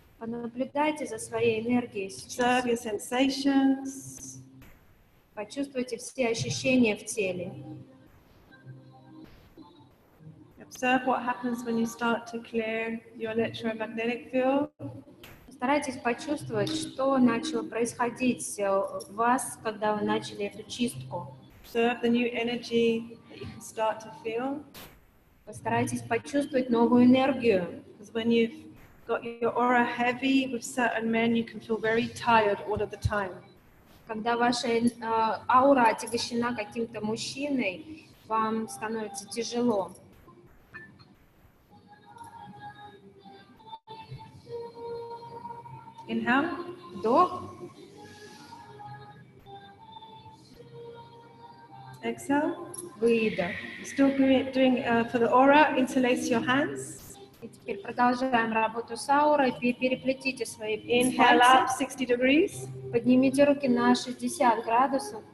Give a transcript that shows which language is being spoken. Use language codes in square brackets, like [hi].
[ru] Понаблюдайте за своей энергией сейчас. [en] Observe your sensations. [ru] Почувствуйте все ощущения в теле. [en] Observe what happens when you start to clear your electromagnetic field. [ru] Постарайтесь почувствовать, что начало происходить в вас, когда вы начали эту чистку. [en] Observe the new energy that you can start to feel. [ru] Постарайтесь почувствовать новую энергию. [en] Because when you've got your aura heavy with certain men, you can feel very tired all of the time. [ru] Когда ваша аура отягощена каким-то мужчиной, вам становится тяжело. [en] Inhale. [ru] Вдох, [en] Exhale. [ru] выдох. [en] Still doing for the aura, interlace your hands. [ru] И теперь продолжаем работу с аурой. Переплетите свои [en] Inhale up [ru] пальцы. [en] 60 degrees. [ru] Поднимите руки на 60 градусов.